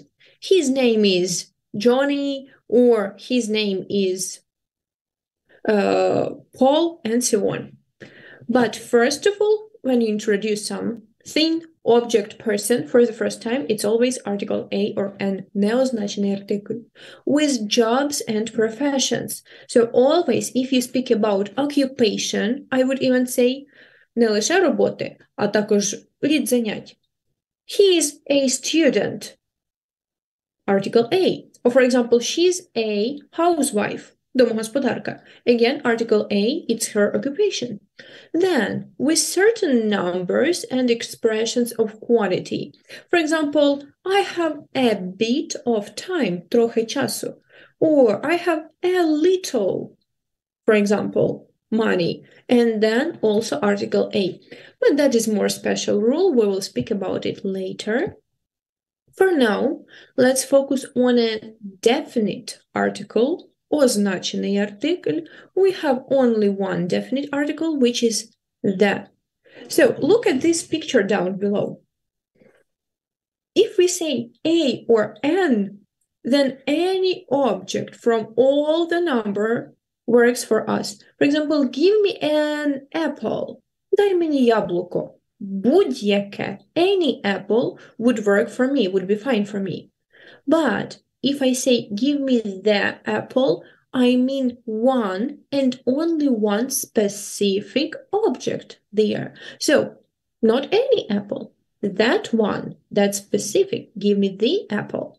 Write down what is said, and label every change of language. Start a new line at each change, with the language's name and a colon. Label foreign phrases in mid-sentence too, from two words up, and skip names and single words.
English: His name is Johnny, or his name is Paul, and so on. But first of all, when you introduce something, object, person for the first time, it's always article a or an,
Ukrainian: неозначений артикль,
English: with jobs and professions. So always, if you speak about occupation, I would even say
Ukrainian: не лише роботи, а також рід занять.
English: He is a student. Article A. Or for example, she's a housewife.
Ukrainian: Домогосподарка.
English: Again, article A, it's her occupation. Then, with certain numbers and expressions of quantity. For example, I have a bit of time,
Ukrainian: трохи часу.
English: Or I have a little, for example, money. And then also article A. But that is more special rule. We will speak about it later. For now, let's focus on a definite article
Ukrainian: означений артикль,
English: we have only one definite article, which is the. So look at this picture down below. If we say a or an, then any object from all the number works for us. For example, give me an apple.
Ukrainian: Дай мені яблуко. Будь-яке,
English: any apple would work for me, would be fine for me. But if I say, give me the apple, I mean one and only one specific object there. So, not any apple, that one, that specific, give me the apple.